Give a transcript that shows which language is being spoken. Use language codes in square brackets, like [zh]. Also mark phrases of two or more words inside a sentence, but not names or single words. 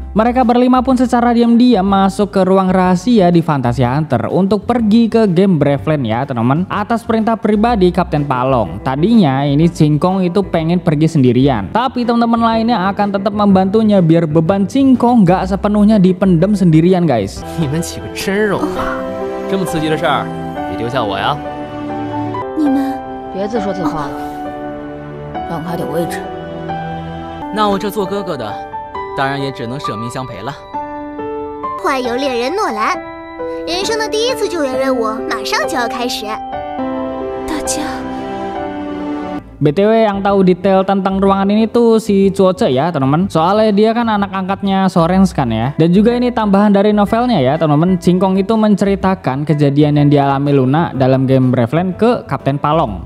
[id] Mereka berlima pun secara diam-diam masuk ke ruang rahasia di Fantasia Hunter untuk pergi ke game Braveland ya teman-teman, atas perintah pribadi Kapten Palong. Tadinya ini Singkong itu pengen pergi sendirian, tapi teman-teman lainnya akan tetap membantunya biar beban Singkong nggak sepenuhnya dipendam sendirian guys. [zh] 你们几个真肉麻，这么刺激的事儿别丢下我呀！你们别自说自话了，让开点位置。那我这做哥哥的，当然也只能舍命相陪了。幻游猎人诺兰，人生的第一次救援任务马上就要开始。大家。 [id] BTW yang tahu detail tentang ruangan ini tuh si Cuoce ya teman-teman. Soalnya dia kan anak angkatnya Sorens kan ya. Dan juga ini tambahan dari novelnya ya teman-teman. Singkong itu menceritakan kejadian yang dialami Luna dalam game Braveland ke Kapten Palong.